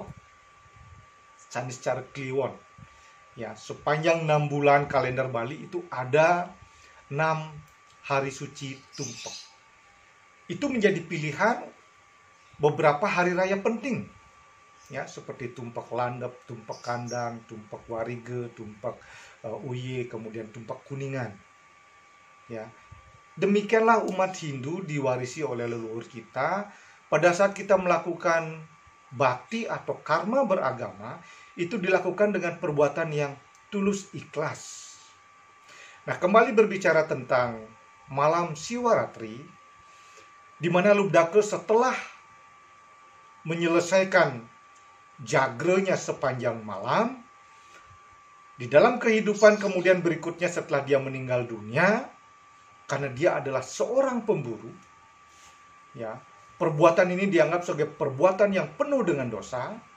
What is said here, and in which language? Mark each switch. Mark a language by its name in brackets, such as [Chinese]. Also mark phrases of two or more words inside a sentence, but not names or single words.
[Indonesian] Saniscara Kliwon. Ya, sepanjang 6 bulan kalender Bali itu ada 6 hari suci Tumpek. Itu menjadi pilihan beberapa hari raya penting. Ya, seperti Tumpek Landep, Tumpek Kandang, Tumpek Warige, Tumpek Uye, kemudian Tumpek Kuningan. Ya. Demikianlah umat Hindu diwarisi oleh leluhur kita. Pada saat kita melakukan bakti atau karma beragama, itu dilakukan dengan perbuatan yang tulus ikhlas. Nah, kembali berbicara tentang malam Siwaratri, di mana Lubdaka setelah menyelesaikan jagrenya sepanjang malam, di dalam kehidupan kemudian berikutnya setelah dia meninggal dunia, karena dia adalah seorang pemburu, ya, perbuatan ini dianggap sebagai perbuatan yang penuh dengan dosa.